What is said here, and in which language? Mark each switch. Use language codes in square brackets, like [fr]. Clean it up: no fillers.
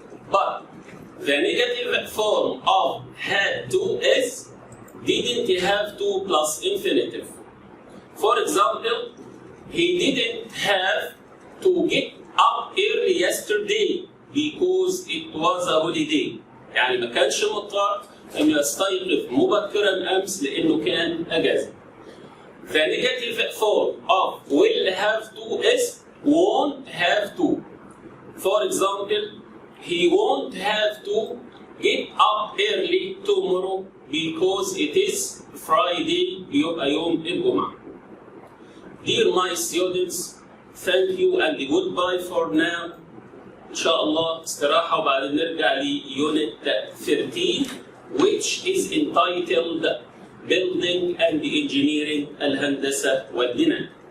[en] But the negative form of had to is didn't have to plus infinitive. For example he didn't have to get up early yesterday because it was a holiday. [ar] يعني ما كانش مضطر انه يستيقظ مبكرا امس لانه كان اجازه. [en] The negative form of will have to is won't have to. For example he won't have to get up early tomorrow because it is Friday [ar] يبقى يوم الجمعة. [en] Dear my students, thank you and goodbye for now. [ar] إن شاء الله استراحة وبعدين نرجع ليونت 13 [en] which is entitled Building and Engineering [ar] الهندسة والبناء.